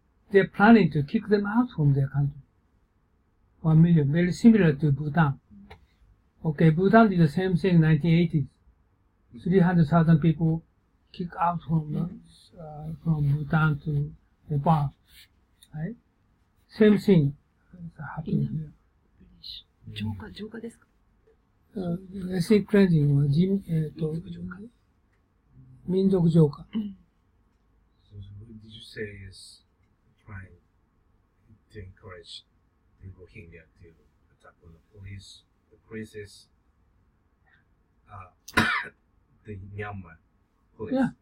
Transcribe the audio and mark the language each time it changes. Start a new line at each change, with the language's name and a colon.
English: They're planning to kick them out from their country. 1 million, very similar to Bhutan. Okay, Bhutan did the same thing in 1980s. 300,000 people kicked out from Bhutan to Nepal. Right? Same thing happened here.
Japanese: 浄化ですか？ ethnic cleansing は民族浄化。
English: So what did you say is trying to encourage the Rohingya to attack on the police? The police is the Myanmar police.